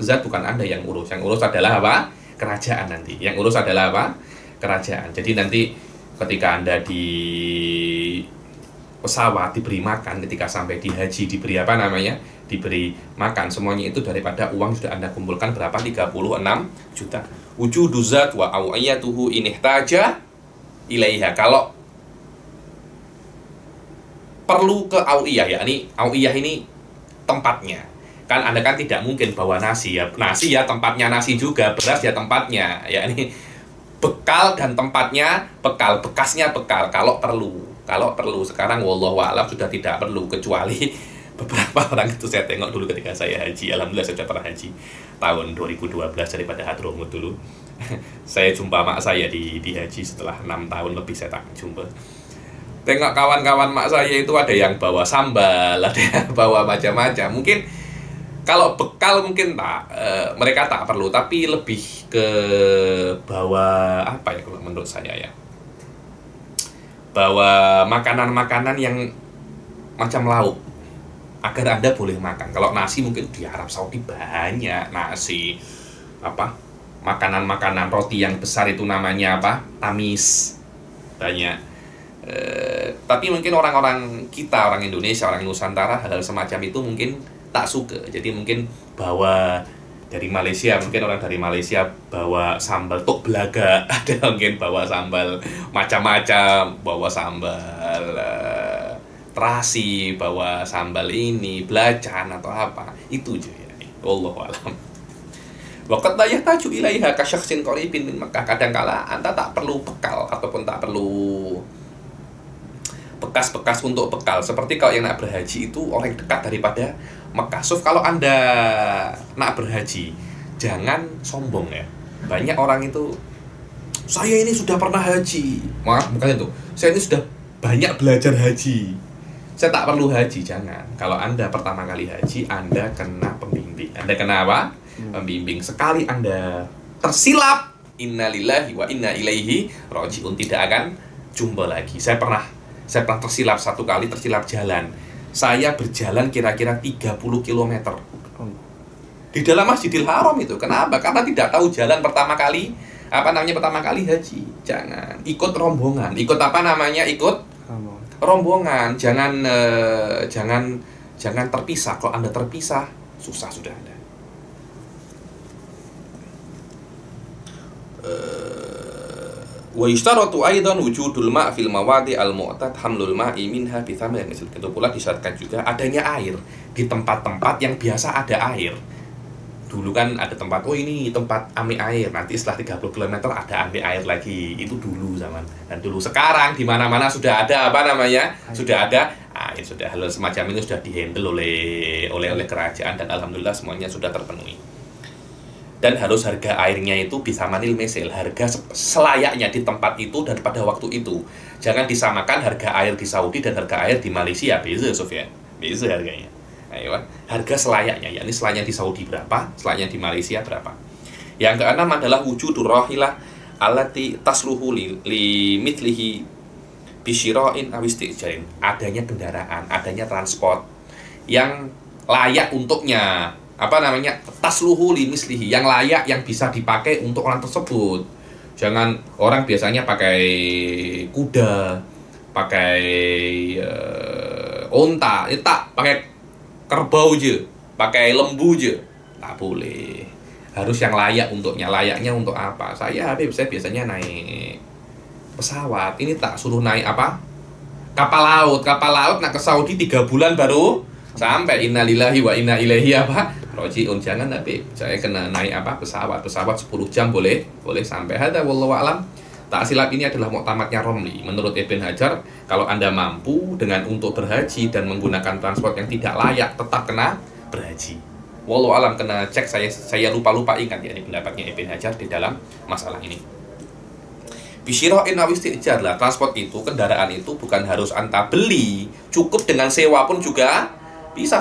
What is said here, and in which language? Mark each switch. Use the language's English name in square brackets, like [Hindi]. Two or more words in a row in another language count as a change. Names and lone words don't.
[Malay] Zat bukan Anda yang urus. Yang urus adalah kerajaan nanti. Yang urus adalah kerajaan. Jadi nanti ketika Anda di pesawat diberi makan, ketika sampai di haji diberi diberi makan, semuanya itu daripada uang sudah Anda kumpulkan berapa? 36 juta. [Arabic] وجود الزاد وأوعيته إن احتاج إليها. [Malay] Kalau perlu ke awiyah, yakni awiyah ini tempatnya. Kan Anda kan tidak mungkin bawa nasi ya. Nasi ya tempatnya nasi juga, beras ya tempatnya. Yakni bekal dan tempatnya bekal, bekasnya bekal kalau perlu. Sekarang [Arabic] والله أعلم [Malay] sudah tidak perlu, kecuali beberapa orang itu saya tengok dulu ketika saya haji. Alhamdulillah saya sudah pernah haji tahun 2012 daripada Hadramut dulu. Saya jumpa mak saya di haji setelah 6 tahun lebih saya tak jumpa. Tengok kawan-kawan mak saya itu ada yang bawa sambal, ada yang bawa macam-macam. Mungkin kalau bekal mungkin mereka tak perlu, tapi lebih ke bawa kalau menurut saya ya. Bawa makanan-makanan yang macam lauk. agar Anda boleh makan. Kalau nasi mungkin di Arab Saudi banyak nasi, apa, makanan-makanan roti yang besar itu namanya apa? Tamis. Banyak. Tapi mungkin orang-orang kita, orang Indonesia, orang Nusantara, hal-hal semacam itu mungkin tak suka. Jadi mungkin bawa dari Malaysia, mungkin orang dari Malaysia bawa sambal tok belaga, ada mungkin bawa sambal macam-macam, bawa sambal terasi, bawa sambal ini, belacan atau apa, itu aja ya. [Arabic] والله أعلم. وقد لا يحتاج إليها كشخص قريب من مكة. [Malay] Kadangkala Anda tak perlu bekal ataupun tak perlu bekas-bekas untuk bekal. Seperti kalau yang nak berhaji itu orang dekat daripada Mekah. So, kalau Anda nak berhaji, jangan sombong ya. Banyak orang itu, saya ini sudah pernah haji. Maaf, bukan itu. Saya ini sudah banyak belajar haji. Saya tak perlu haji, jangan. Kalau Anda pertama kali haji, Anda kena pembimbing. Anda kena apa? Pembimbing. Sekali Anda tersilap, [Arabic] إنا لله وإنا إليه راجعون, [Malay] tidak akan jumpa lagi. Saya pernah tersilap satu kali, tersilap jalan. Saya berjalan kira-kira 30 km di dalam Masjidil Haram itu. Kenapa? Karena tidak tahu jalan pertama kali. Pertama kali haji. Jangan ikut rombongan. Ikut apa namanya? Ikut rombongan. Jangan terpisah. Kalau Anda terpisah, susah sudah Anda. [Arabic] ويشترط أيضا وجود الماء في المواضع المعتاد حمل الماء منها بثمن مثل. [Malay] Itu pula disyaratkan juga adanya air di tempat-tempat yang biasa ada air. Dulu kan ada tempat, oh ini tempat ambil air, nanti setelah 30 km ada ambil air lagi. Itu dulu zaman. Dan dulu, sekarang di mana-mana sudah ada apa namanya? Sudah ada air, sudah hal semacam ini sudah dihandle oleh kerajaan, dan alhamdulillah semuanya sudah terpenuhi. Dan harus harga airnya itu bisa [Arabic] ثمن المثل, [Malay] harga selayaknya di tempat itu dan pada waktu itu. Jangan disamakan harga air di Saudi dan harga air di Malaysia, beza Sofyan, beza harganya. Ayo, harga selayaknya, yakni selayaknya di Saudi berapa, selayaknya di Malaysia berapa. Yang keenam adalah [Arabic] وجود الراحلة التي تصلح لمثله بشراء أو استئجار. [Malay] Adanya kendaraan, adanya transport yang layak untuknya, [Arabic] تصلح لمثله, [Malay] yang layak, yang bisa dipakai untuk orang tersebut. Jangan orang biasanya pakai kuda, pakai onta, tak pakai kerbau aja, pakai lembu aja, tak boleh. Harus yang layak untuknya. Layaknya untuk apa? Saya biasanya naik pesawat. Ini tak suruh naik apa? Kapal laut nak ke Saudi 3 bulan baru sampai. [Arabic] إنا لله وإنا إليه راجعون. [Malay] Jangan, tapi saya kena naik pesawat 10 jam boleh sampai. [Arabic] هذا والله أعلم. [Malay] Tak silap ini adalah muktamadnya Romli. Menurut Ibn Hajar, kalau Anda mampu dengan untuk berhaji dan menggunakan transport yang tidak layak, tetap kena berhaji. [Arabic] والله أعلم, [Malay] kena cek, saya lupa ingat ya, ini pendapatnya Ibn Hajar di dalam masalah ini. [Arabic] بشراء أو استئجار [Malay] lah, transport itu, kendaraan itu bukan harus Anda beli, cukup dengan sewa pun juga bisa.